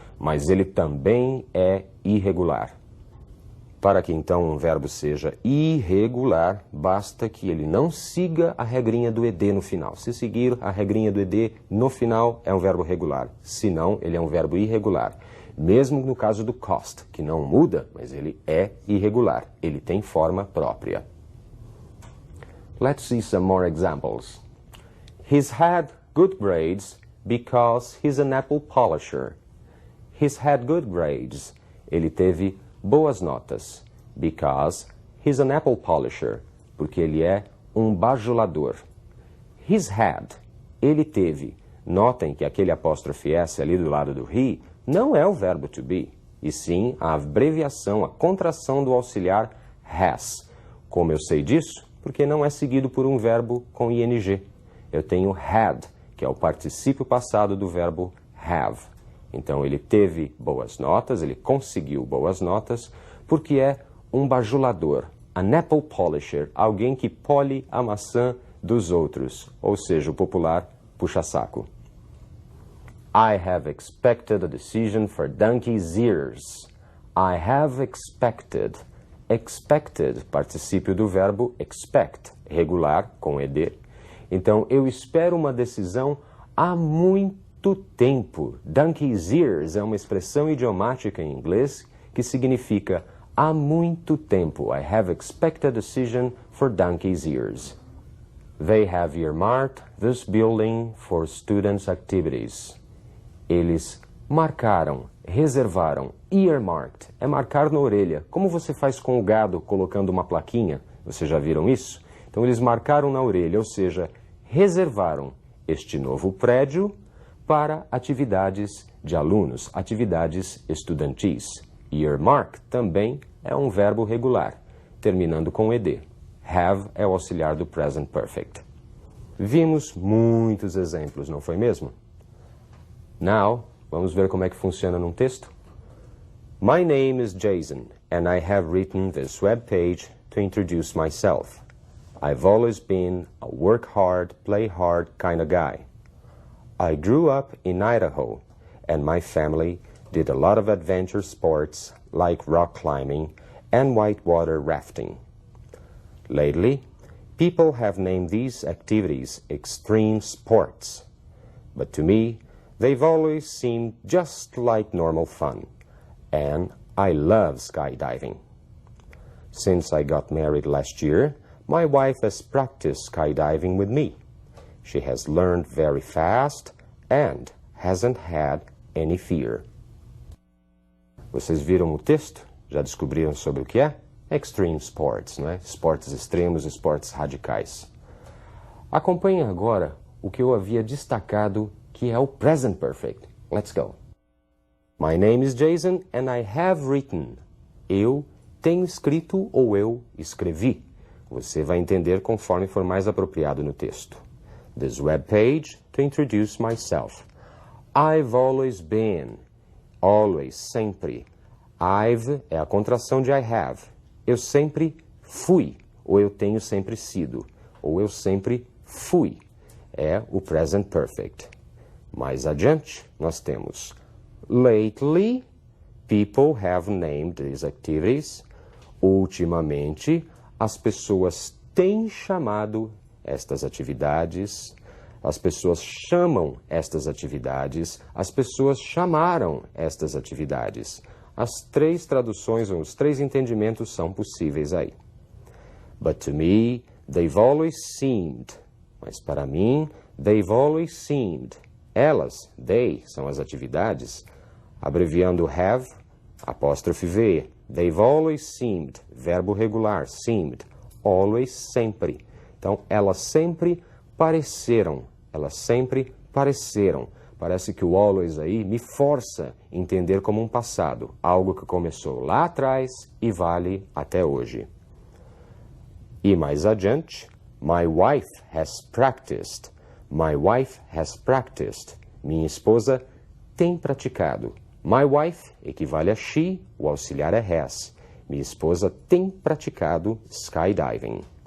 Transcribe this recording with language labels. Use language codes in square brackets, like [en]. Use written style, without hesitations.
[pt] Mas ele também é irregular. Para que então um verbo seja irregular, basta que ele não siga a regrinha do ED no final. Se seguir a regrinha do ED no final, é um verbo regular. Se não, ele é um verbo irregular. Mesmo no caso do cost, que não muda, mas ele é irregular. Ele tem forma própria. [en] Let's see some more examples. He's had good grades because he's an apple polisher. He's had good grades. [pt] Ele teve boas notas. [en] Because he's an apple polisher. [pt] Porque ele é um bajulador. [en] He's had. [pt] Ele teve. Notem que aquele apóstrofe S ali do lado do he não é o verbo to be, e sim a abreviação, a contração do auxiliar has. Como eu sei disso? Porque não é seguido por um verbo com ing. Eu tenho had, que é o particípio passado do verbo have. Então ele teve boas notas, ele conseguiu boas notas, porque é um bajulador, [en] an apple polisher, [pt] alguém que pole a maçã dos outros, ou seja, o popular puxa-saco. [en] I have expected a decision for donkey's ears. I have expected. [pt] Expected, particípio do verbo expect, regular, com ed. Então, eu espero uma decisão há muito tempo. Donkey's ears é uma expressão idiomática em inglês que significa há muito tempo. [en] I have expected a decision for donkey's ears. They have earmarked this building for students' activities. [pt] Eles marcaram, reservaram, earmarked, é marcar na orelha. Como você faz com o gado colocando uma plaquinha? Vocês já viram isso? Então eles marcaram na orelha, ou seja, reservaram este novo prédio para atividades de alunos, atividades estudantis. Earmark também é um verbo regular, terminando com ed. Have é o auxiliar do present perfect. Vimos muitos exemplos, não foi mesmo? Now, vamos ver como é que funciona num texto? [en] My name is Jason, and I have written this web page to introduce myself. I've always been a work hard, play hard kind of guy. I grew up in Idaho, and my family did a lot of adventure sports like rock climbing and whitewater rafting. Lately, People have named these activities extreme sports. But to me, they've always seemed just like normal fun. And I love skydiving. Since I got married last year, my wife has practiced skydiving with me. She has learned very fast and hasn't had any fear. [pt] Vocês viram o texto? Já descobriram sobre o que é? Extreme sports, não é? Esportes extremos, esportes radicais. Acompanhem agora o que eu havia destacado, que é o present perfect. [en] Let's go. My name is Jason and I have written. [pt] Eu tenho escrito ou eu escrevi. Você vai entender conforme for mais apropriado no texto. [en] This web page to introduce myself. I've always been. Always, sempre. [pt] I've é a contração de I have. Eu sempre fui, ou eu tenho sempre sido, ou eu sempre fui. É o present perfect. Mais adiante, nós temos [en] lately, people have named these activities. [pt] Ultimamente, as pessoas têm chamado estas atividades. As pessoas chamam estas atividades. As pessoas chamaram estas atividades. As três traduções ou os três entendimentos são possíveis aí. [en] But to me, they've always seemed. [pt] Mas para mim, [en] they've always seemed. [pt] Elas, they, são as atividades. Abreviando have, apóstrofe V. [en] They've always seemed. [pt] Verbo regular, [en] seemed. Always, sempre. [pt] Então, elas sempre pareceram. Elas sempre pareceram. Parece que o always aí me força a entender como um passado, algo que começou lá atrás e vale até hoje. E mais adiante, [en] my wife has practiced. My wife has practiced. [pt] Minha esposa tem praticado. My wife equivale a she, o auxiliar é has. Minha esposa tem praticado skydiving.